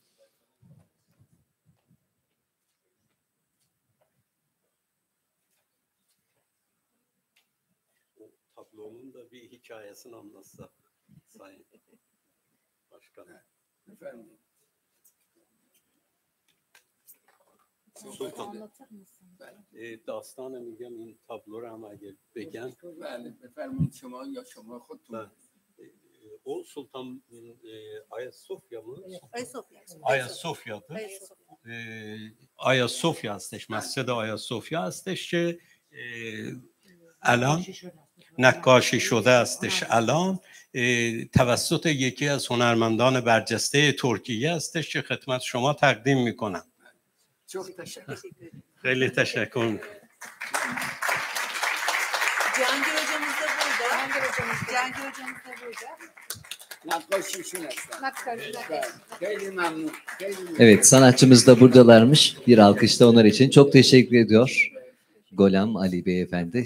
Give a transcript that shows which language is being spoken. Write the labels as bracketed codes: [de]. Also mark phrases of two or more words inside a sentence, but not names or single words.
[tr] Tablonun da bir hikayesini anlatsa Sayın Başkan. Efendim. Sultan. [fa] داستان میگم این تابلو رو هم اگه بگم بله بفرمایید شما یا شما خودتون. [tr] O Sultan Ayasofya mı? Ayasofya'dır. [fa] Ayasofya هستش. مسجد آیاسوفیا هستش که الان نقاشی شده هستش. الان توسط یکی از هنرمندان برجسته ترکیه هستش که خدمت شما تقدیم میکنم. [tr] Çok teşekkür ederim. [fa] خیلی تشکر میکنم. [tr] Cihangir hocamız da burada. Cihangir hocamız da burada. Nakkaşişin hastane. [fa] خیلی ممنون. [tr] Evet, sanatçımız da buradalarmış. Bir alkışta onlar için. Çok teşekkür ediyor Golam Ali Beyefendi.